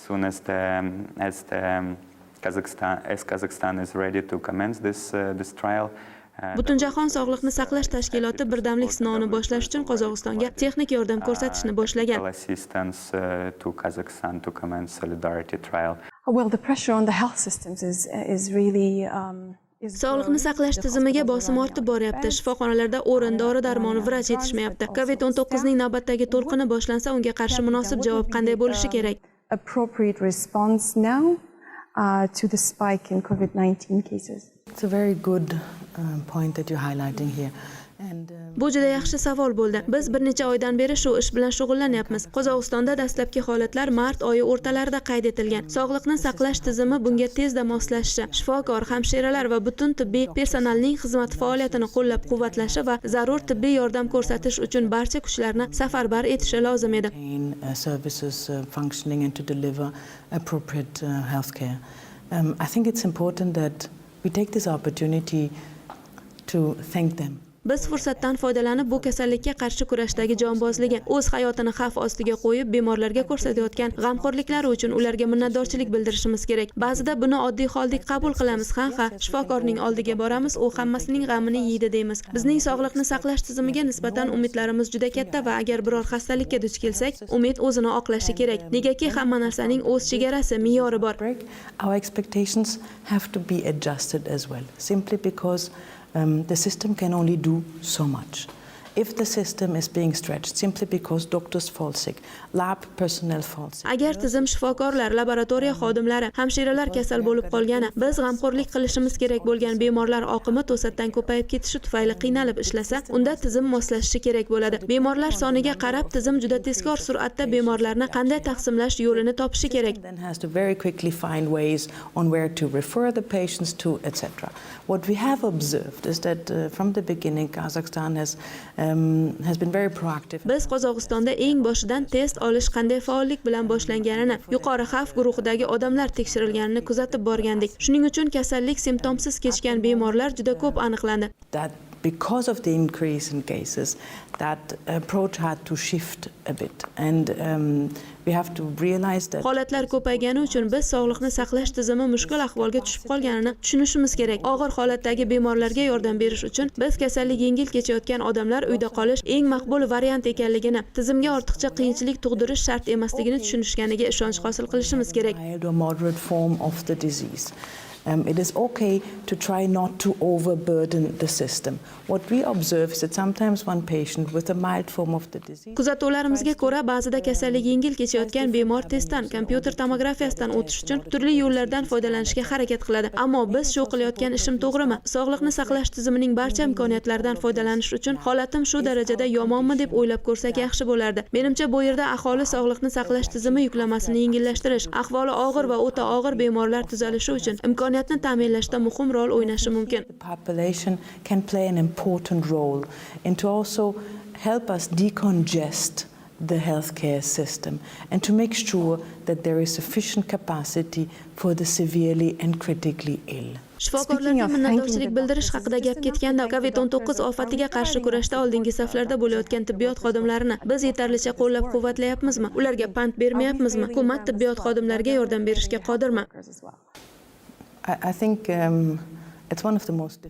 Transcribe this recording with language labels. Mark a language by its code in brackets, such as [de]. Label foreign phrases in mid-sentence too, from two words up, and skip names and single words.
[en] As Kazakhstan is ready to commence this trial. [uz] Butunjahon Sog'liqni saqlash tashkiloti birdamlik sinovini boshlash uchun Qozog'istonga texnik yordam ko'rsatishni boshlagan. [en] Assistance to Kazakhstan to commence solidarity trial. Well, the pressure on the health systems is really [uz] Sog'liqni saqlash tizimiga bosim ortib boryapti. Shifoxonalarda o'rin, dori-darmon, vrach yetishmayapti. COVID-19 ning navbatdagi to'lqini boshlansa, unga qarshi munosib javob qanday bo'lishi kerak? [en] Appropriate response now to the spike in COVID-19 cases. It's a very good point that you're highlighting here. [uz] Bu juda yaxshi savol bo'ldi. Biz bir necha oydan beri shu ish bilan shug'ullanyapmiz. Qozog'istonda dastlabki holatlar mart oyi o'rtalarida qayd etilgan. Sog'liqni saqlash tizimi bunga tezda moslashishi, shifokor, hamshiralar va butun tibbiy personalning xizmat faoliyatini qo'llab-quvvatlashi va zarur tibbiy yordam ko'rsatish uchun barcha kuchlarni safarbar etishi lozim edi. [en] Services functioning and to deliver appropriate healthcare. I think it's important that we take this opportunity to thank them. [uz] Biz fursatdan foydalanib bu kasallikka qarshi kurashdagi jonbozligi, o'z hayotini xavf ostiga qo'yib bemorlarga ko'rsatayotgan g'amxo'rliklari uchun ularga minnatdorchilik bildirishimiz kerak. Ba'zida buni oddiy holdek qabul qilamiz. Ha, shifokorning oldiga boramiz, u hammasining g'amini yeydi deymiz. Bizning sog'liqni saqlash tizimiga nisbatan umidlarimiz juda katta va agar biror xastalikka duch kelsak, umid o'zini oqlashi kerak. Negaki hamma narsaning o'z chegarasi, me'yori bor. [en] Our expectations have to be adjusted as well, simply because the system can only do so much. If the system is being stretched simply because doctors fall sick, lab personnel fall sick. [uz] Agar tizim shifokorlar, laboratoriya xodimlari, hamshiralar kasal bo'lib qolgani, biz g'amxo'rlik qilishimiz kerak bo'lgan bemorlar oqimi to'satdan ko'payib ketishi tufayli qiynalib ishlasa, unda tizim moslashishi kerak bo'ladi. Bemorlar soniga qarab tizim juda tezkor sur'atda bemorlarni qanday taqsimlash yo'lini topishi kerak. [en] Then has to very quickly find ways on where to refer the patients to, etc. What we have observed is that from the beginning Kazakhstan has been very proactive. [uz] Biz Qozog'istonda eng boshidan test olish qanday faollik bilan boshlanganini, yuqori xavf guruhidagi odamlar tekshirilganini kuzatib borgandik. Shuning uchun kasallik simptomsiz kechgan bemorlar juda ko'p aniqlandi. [en] That because of the increase in cases, that approach had to shift a bit, and we have to realize that [uz] holatlar ko'paygani uchun biz sog'liqni saqlash tizimi mushkul ahvolga tushib qolganini tushunishimiz kerak. Og'ir holatdagi bemorlarga yordam berish uchun biz kasallik yengil kechayotgan odamlar uyda qolish eng maqbul variant ekanligini, tizimga ortiqcha qiyinchilik tug'dirish shart emasligini tushunishganiga ishonch hosil qilishimiz kerak. [en] Mild or moderate form of the disease. It is okay to try not to overburden the system. What we observe is that sometimes one patient with a mild form of the disease. [uz] Kuzatuvlarimizga ko'ra, ba'zida kasallik yengil kechayotgan bemor testdan, kompyuter tomografiyasidan o'tish uchun turli yo'llardan foydalanishga harakat qiladi. Ammo biz shu qilayotgan ishim to'g'rimi? Sog'liqni saqlash tizimining barcha imkoniyatlaridan foydalanish uchun holatim shu darajada yomonmi deb o'ylab ko'rsak yaxshi bo'lardi. Menimcha bu yerda aholi sog'liqni saqlash tizimi yuklamasini yengillashtirish, ahvoli og'ir va o'ta og'ir bemorlar tuzalishi uchun imkoniyatni ta'minlashda muhim rol o'ynashi mumkin. [en] The population can play an important role and to also help us decongest the healthcare system and to make sure that there is sufficient capacity for the severely and critically ill. [uz] Shifokorlarga minnatdorchilik bildirish haqida gap ketganda, COVID-19 ofatiga qarshi kurashda oldingi saflarda bo'layotgan tibbiyot xodimlarini biz yetarlicha qo'llab-quvvatlayapmizmi? Ularga pand bermayapmizmi? Hukumat tibbiyot xodimlariga yordam berishga qodirmi? [en] I think it's one of the most